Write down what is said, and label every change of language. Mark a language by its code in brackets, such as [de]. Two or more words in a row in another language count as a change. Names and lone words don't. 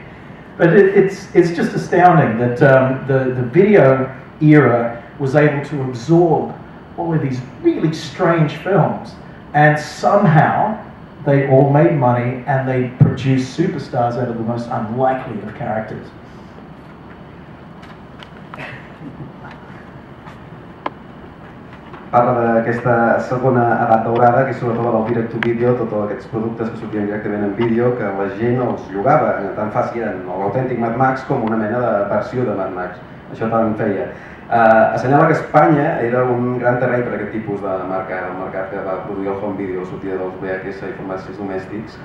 [en] But it's just astounding that the video era was able to absorb all of these really strange films, and somehow they all made money and they produced superstars out of the most unlikely of characters. [ca] Parla d'aquesta segona edat daurada, que és sobretot el direct-to-video, tots aquests productes que sortien directament en vídeo, que la gent els llogava, tant fa si eren l'autèntic Mad Max com una mena de versió de Mad Max. Això tant feia. Assenyala que Espanya era un gran terreny per aquest tipus de mercat, el mercat que va produir el [en] home video, [ca] sortida dels VHS i formats domèstics.